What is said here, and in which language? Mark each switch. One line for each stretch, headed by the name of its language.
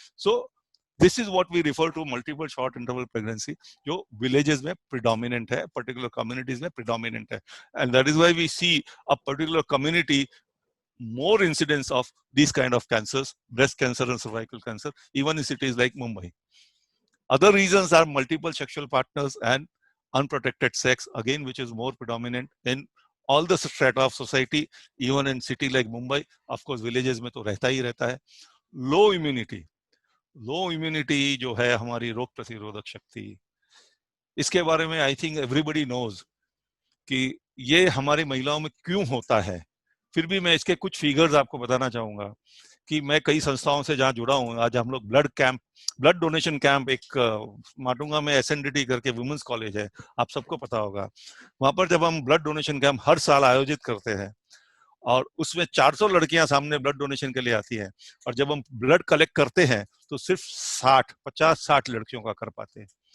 English: so this is what we refer to multiple short interval pregnancy,
Hindi: जो villages में predominant है,
English: Particular communities में predominant है, and that is why we see a particular community more incidence of these kind of cancers, breast cancer and cervical cancer, even in cities like Mumbai. Other reasons are multiple sexual partners and unprotected sex, again which is more predominant in all the strata of society, even in city like Mumbai. Of course villages
Hindi: में तो रहता ही रहता है। Low immunity, लो immunity जो है हमारी रोग प्रतिरोधक शक्ति, इसके बारे में
English: I think everybody knows
Hindi: कि ये हमारी महिलाओं में क्यों होता है। फिर भी मैं इसके कुछ फिगर्स आपको बताना चाहूंगा कि मैं कई संस्थाओं से जहां जुड़ा हूं, आज हम लोग ब्लड डोनेशन कैंप, एक माटुंगा में एसएनडीटी करके वुमेन्स कॉलेज है, आप सबको पता होगा, वहां पर जब हम ब्लड डोनेशन कैंप हर साल आयोजित करते हैं और उसमें 400 लड़कियां सामने ब्लड डोनेशन के लिए आती हैं, और जब हम ब्लड कलेक्ट करते हैं तो सिर्फ 50-60 लड़कियों का कर पाते हैं।